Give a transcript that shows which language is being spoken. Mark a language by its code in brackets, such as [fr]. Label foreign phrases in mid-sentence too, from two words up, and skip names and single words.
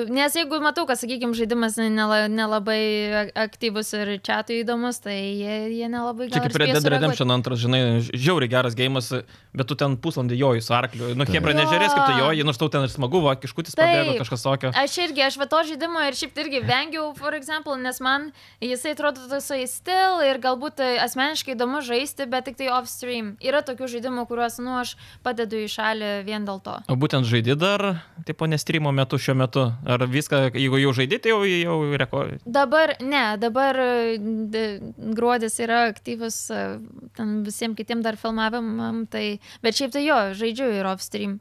[lt] Nes jeigu matau, kad, sakykime, žaidimas nelabai aktyvus ir chatui įdomus, tai jie nelabai gal. Čia kaip Red Dead Redemption 2, žinai, žiauriai geras gėjimas, bet tu ten pusvalandį joji su arkliu. Hebra nežiūrės, kaip tu joji, nors tau ten ir smagu, va, kiškutis pabėgo, kažkas tokio. Aš va to žaidimo ir šiaip irgi vengiau, [en] for example, [lt] nes man jisai atrodo tasai still ir galbūt asmeniškai įdomu žaisti, bet tik tai off-stream. Yra tokių žaidimų, kuriuos, aš padedu į šalį vien dėl to. O būtent žaidi dar, tipo, ne streamo metu šiuo metu? Ar viską, jeigu jau žaidi, tai jau rekordai? Dabar gruodis yra aktyvus, ten visiems kitiem dar filmavimam, tai, bet šiaip tai jo, žaidžiu ir off-stream.